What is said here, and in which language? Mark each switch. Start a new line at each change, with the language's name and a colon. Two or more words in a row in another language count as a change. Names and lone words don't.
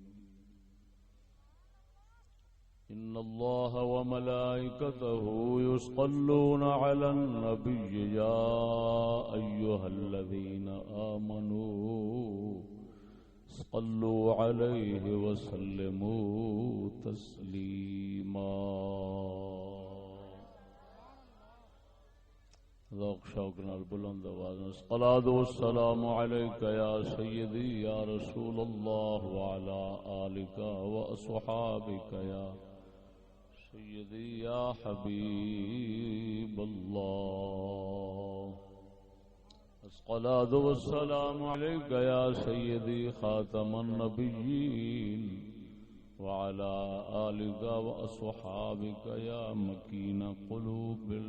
Arabic: إن الله وملائكته يصلون على النبي يا أيها الذين آمنوا صلوا عليه وسلموا تسليما
Punjabi: ذوق شوق نال بلند آواز
Arabic: الصلاة والسلام عليك يا سيدي يا رسول الله وعلى آلك وأصحابك يا سيدي يا حبيب الله الصلاة والسلام عليك يا سيدي خاتم النبيين وعلى آلك وأصحابك يا مكين قلوب